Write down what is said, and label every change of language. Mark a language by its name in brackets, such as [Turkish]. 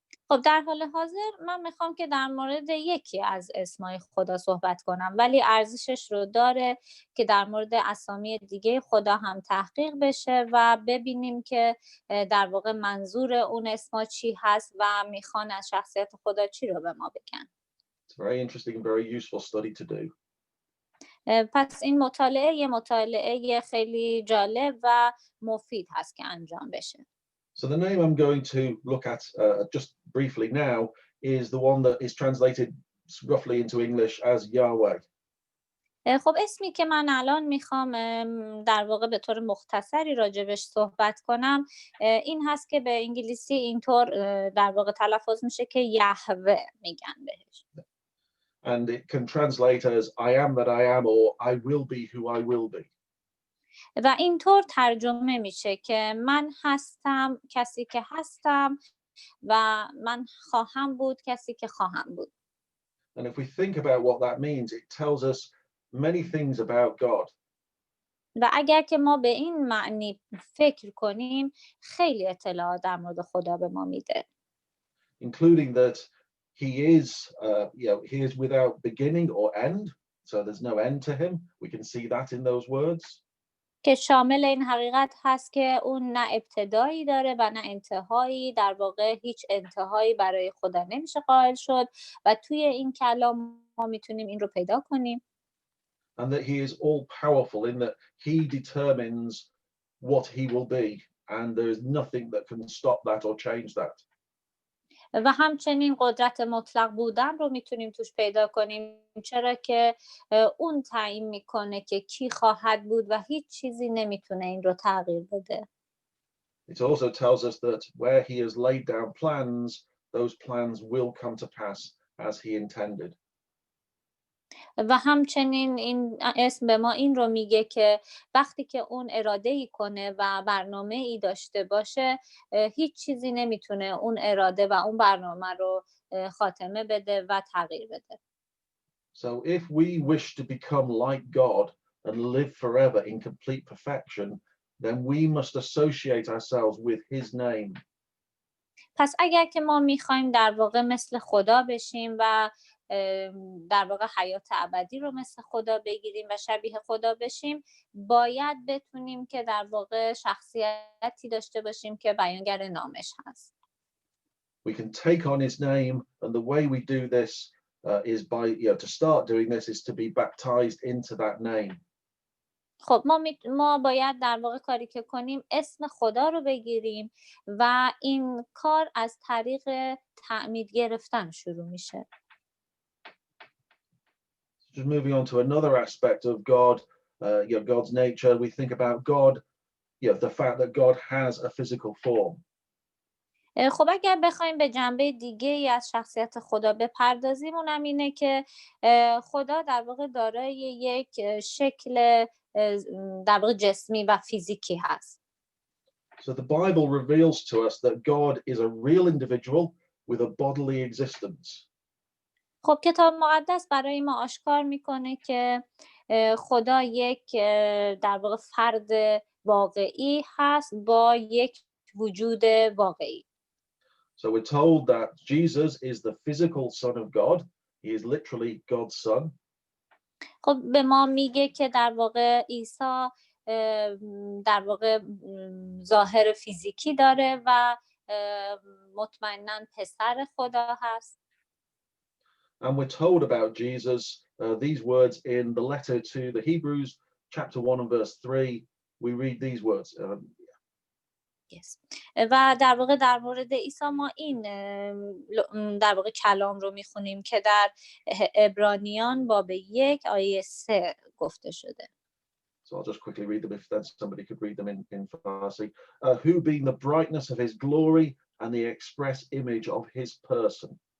[Persian] خب در حال حاضر من میخوام که در مورد یکی از اسمای خدا صحبت کنم ولی ارزشش رو داره که در مورد اسامی دیگه خدا هم تحقیق بشه و ببینیم که در واقع منظور اون اسما چی هست و میخوان از شخصیت خدا چی رو به ما بگن. [English] It's very interesting and very useful study to do. [Persian] پس این مطالعه خیلی جالب و مفید هست که انجام بشه. [English] So the name I'm going to look at just briefly now is the one that is translated roughly into English as Yahweh. [Persian] خب اسمی که من الان میخوام در واقع به طور مختصری راجبش صحبت کنم این هست که به انگلیسی اینطور در واقع تلفظ میشه که یهوه میگن بهش. [English] And it can translate as I am that I am or I will be who I will be. [Persian] و اینطور ترجمه میشه که من هستم کسی که هستم و من خواهم بود کسی که خواهم بود. [English] And if we think about what that means, it tells us many things about God. [Persian] و اگر که ما به این معنی فکر کنیم خیلی اطلاعات در مورد خدا به ما میده. [English] Including that he is without beginning or end, so there's no end to him. We can see that in those words. [Persian] که شامل این حقیقت هست که اون نه ابتدایی داره و نه انتهایی، در واقع هیچ انتهایی برای خدا نمیشه قائل شد و توی این کلام ما میتونیم این رو پیدا کنیم. [English] And that he is all powerful in that he determines what he will be and there is nothing that can stop that or change that. [Persian] و همچنین قدرت مطلق بودن رو میتونیم توش پیدا کنیم چرا که اون تعیین میکنه که کی خواهد بود و هیچ چیزی نمیتونه این رو تغییر بده. [English] It also tells us that where he has laid down plans, those plans will come to pass as he intended. [Persian] و همچنین این اسم به ما این رو میگه که وقتی که اون اراده‌ای کنه و برنامه‌ای داشته باشه هیچ چیزی نمیتونه اون اراده و اون برنامه رو خاتمه بده و تغییر بده. [English] So if we wish to become like God and live forever in complete perfection, then we must associate ourselves with his name. [Persian] پس اگر که ما میخوایم در واقع مثل خدا بشیم و در واقع حیات ابدی رو مثل خدا بگیریم و شبیه خدا بشیم باید بتونیم که در واقع شخصیتی داشته باشیم که بیانگر نامش هست. [English] We can take on his name and the way we do this is by to start doing this is to be baptized into that name. [Persian] خب ما باید در واقع کاری که کنیم اسم خدا رو بگیریم و این کار از طریق تعمید گرفتن شروع میشه. [English] Just moving on to another aspect of God, God's nature, we think about God, the fact that God has a physical form. [Persian] خب اگر بخوایم به جنبه دیگه ای از شخصیت خدا بپردازیم اونم اینه که خدا در واقع دارای یک شکل در واقع جسمی و فیزیکی هست. [English] So the Bible reveals to us that God is a real individual with a bodily existence. [Persian] خب کتاب مقدس برای ما آشکار میکنه که خدا یک در واقع فرد واقعی هست با یک وجود واقعی. [English] So we're told that Jesus is the physical son of God. He is literally God's son. [Persian] خب به ما میگه که در واقع عیسی در واقع ظاهر فیزیکی داره و مطمئناً پسر خدا هست. [English] And we're told about Jesus these words in the letter to the Hebrews, chapter 1 and verse 3. We read these words. Yes. [Persian] و در واقع در مورد عیسی ما این در واقع کلام رو میخونیم که در عبرانیان باب 1 آیه 3 گفته شده. [English] So I'll just quickly read them if then somebody could read them in Farsi. Who being the brightness of his glory and the express image of his person.